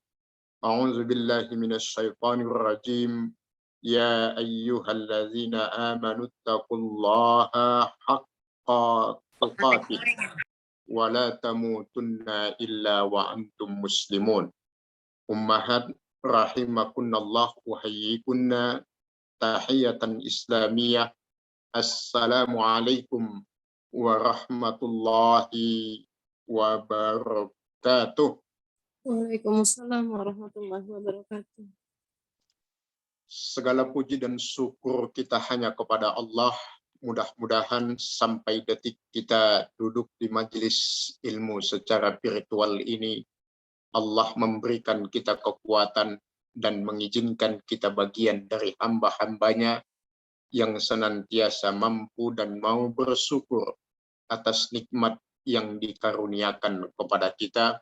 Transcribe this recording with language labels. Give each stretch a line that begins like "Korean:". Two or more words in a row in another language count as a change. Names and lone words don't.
Arabic: أعوذ بالله من الشيطان الرجيم. يا أيها الذين آمنوا اتقوا الله حق تقاته ولا تموتن إلا وأنتم مسلمون. أمهات رحمكن الله وحياكن تحية إسلامية. السلام عليكم ورحمة الله وبركاته. وبركاته. وعليكم السلام ورحمة الله وبركاته.
Indonesian: Segala puji dan syukur kita hanya kepada Allah. Mudah-mudahan sampai detik kita duduk di majelis ilmu secara virtual ini, Allah memberikan kita kekuatan dan mengizinkan kita bagian dari hamba-hambanya yang senantiasa mampu dan mau bersyukur atas nikmat yang dikaruniakan kepada kita.